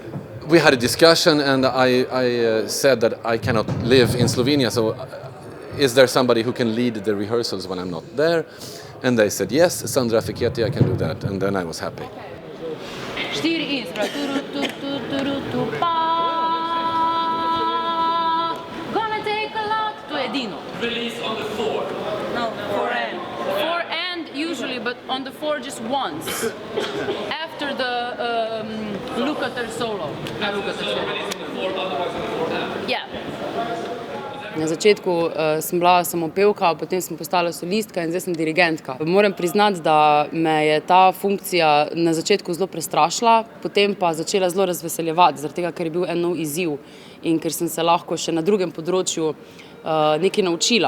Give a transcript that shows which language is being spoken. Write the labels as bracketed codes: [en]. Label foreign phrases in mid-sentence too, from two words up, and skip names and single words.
[en] We had a discussion, and I said that I cannot live in Slovenia, so is there somebody who can lead the rehearsals when I'm not there? And they said, yes, Sandra Fiketi, I can do that. And then I was happy. [sl] 4 instra, pa. [en] Gonna take a lot, [sl] to je edino. [en] Release on the 4. No, 4 and usually, but on the 4 just once. After the Lukather solo. Release on the 4, otherwise on the 4 after. Yeah. [sl] Na začetku sem bila samo pevka, potem sem postala solistka in zdaj sem dirigentka. Moram priznati, da me je ta funkcija na začetku zelo prestrašila, potem pa začela zelo razveseljevati, zaradi tega, ker je bil en nov izziv in ker sem se lahko še na drugem področju nekaj naučila.